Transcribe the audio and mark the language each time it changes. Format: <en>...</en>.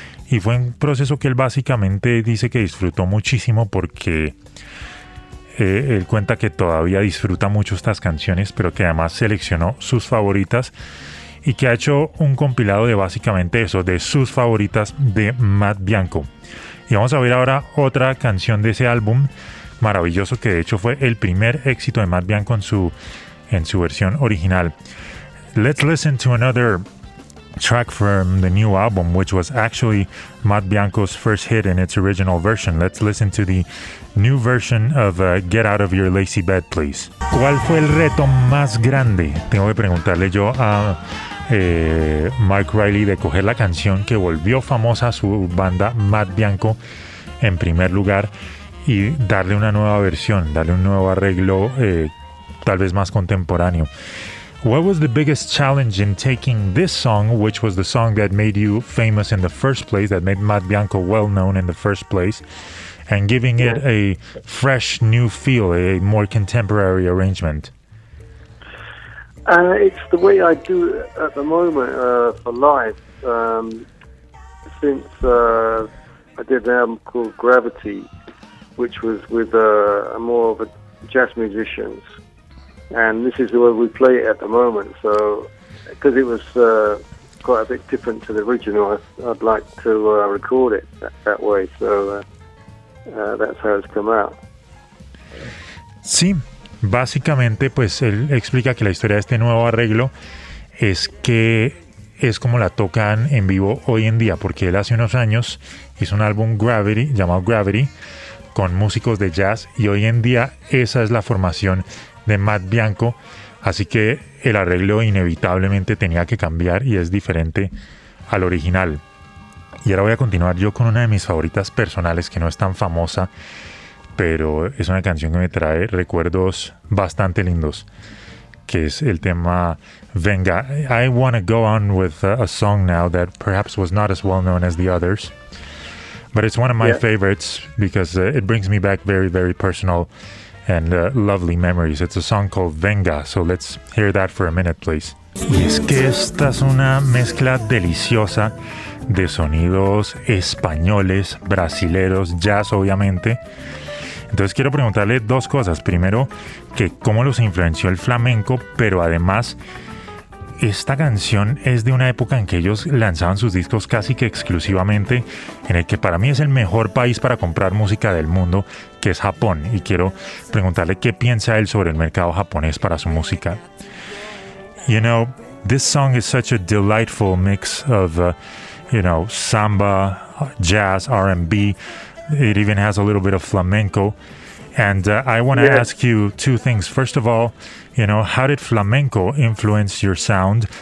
<es>Y fue un proceso que él básicamente dice que disfrutó muchísimo, porque él cuenta que todavía disfruta mucho estas canciones, pero que además seleccionó sus favoritas y que ha hecho un compilado de básicamente eso, de sus favoritas de Matt Bianco. Y vamos a ver ahora otra canción de ese álbum maravilloso, que de hecho fue el primer éxito de Matt Bianco en su versión original.</es> <en>Let's listen to another track from the new album, which was actually Matt Bianco's first hit in its original version. Let's listen to the new version of Get Out of Your Lazy Bed, Please.</en> <es>¿Cuál fue el reto más grande? Tengo que preguntarle yo a Mike Riley, de coger la canción que volvió famosa su banda Matt Bianco en primer lugar y darle una nueva versión, darle un nuevo arreglo, tal vez más contemporáneo.</es> <en>What was the biggest challenge in taking this song, which was the song that made you famous in the first place, that made Matt Bianco well known in the first place, and giving it a fresh new feel, a more contemporary arrangement? It's the way I do it at the moment for live. Since I did an album called Gravity, which was with more of a jazz musicians. And this is the way we play it at the moment. So, because it was quite a bit different to the original, I'd like to record it that way. So that's how it's come out.</en> <es>Sí, básicamente, pues él explica que la historia de este nuevo arreglo es que es como la tocan en vivo hoy en día, porque él hace unos años hizo un álbum Gravity, llamado Gravity, con músicos de jazz, y hoy en día esa es la formación de Matt Bianco, así que el arreglo inevitablemente tenía que cambiar y es diferente al original. Y ahora voy a continuar yo con una de mis favoritas personales, que no es tan famosa, pero es una canción que me trae recuerdos bastante lindos, que es el tema Venga.</es> <en>I want to go on with a song now that perhaps was not as well known as the others, but it's one of my favorites because it brings me back very, very personal and lovely memories. It's a song called Venga, so let's hear that for a minute, please.</en> <es>Y es que esta es una mezcla deliciosa de sonidos españoles, brasileros, jazz, obviamente. Entonces quiero preguntarle dos cosas. Primero, que cómo los influenció el flamenco, pero además, esta canción es de una época en que ellos lanzaban sus discos casi que exclusivamente en el que para mí es el mejor país para comprar música del mundo, que es Japón. Y quiero preguntarle qué piensa él sobre el mercado japonés para su música.</es> <en>You know, this song is such a delightful mix of, you know, samba, jazz, R&B. It even has a little bit of flamenco. And I want to ask you two things. First of all, you know, how did flamenco influence your sound?</en>